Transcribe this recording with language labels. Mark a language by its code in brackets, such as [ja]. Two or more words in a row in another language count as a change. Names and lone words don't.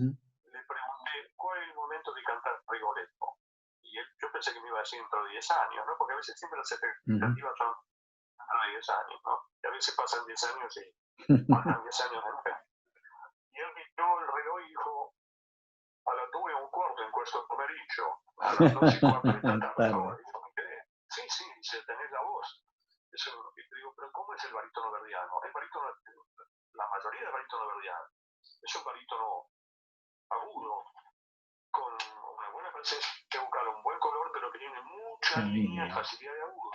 [es] Le pregunté cuál es el momento de cantar Rigoletto. Y yo pensé que me iba a decir dentro de 10 años, ¿no? Porque a veces siempre las expectativas son dentro de 10 años, ¿no? Y a veces pasan 10 años y pasan 10 años de nuevo. Y él miró el reloj y dijo, [it] alla 2:15 in questo pomeriggio, [es] a las 12:15 [it] per favore. [es] Sí, dice, tenés la voz. Eso, y te digo, pero ¿cómo es el barítono verdiano? El barítono, la mayoría del barítono verdiano es un barítono agudo, con una buena presencia vocal, un buen color, pero que tiene mucha línea y facilidad de agudo.